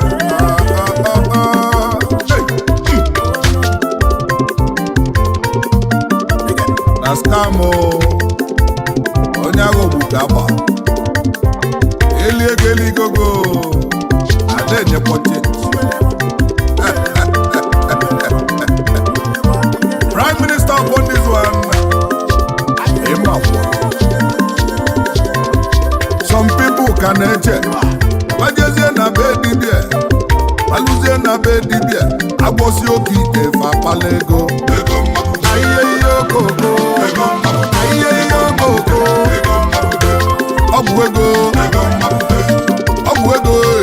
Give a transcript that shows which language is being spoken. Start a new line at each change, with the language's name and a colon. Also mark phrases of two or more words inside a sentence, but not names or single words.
Igbo: Ah, ah, ah, ah. Hey. Mm. Na scam, oh. Onye agha ogbu ka agba. Eli ego, eli gogo. Ada enyekwa change.
English: Prime Minister upon this one.
Igbo: Ịma kwụ.
English: Some people
Igbo: ka na-eche. Gbajezie na be dibia. Gbalụzie na be dibia. Agbọsi oke ite fa akpala ego. Na ihe ihe okoko. Na ihe ihe okoko. Ọ bụ ego. Ọ bụ ego.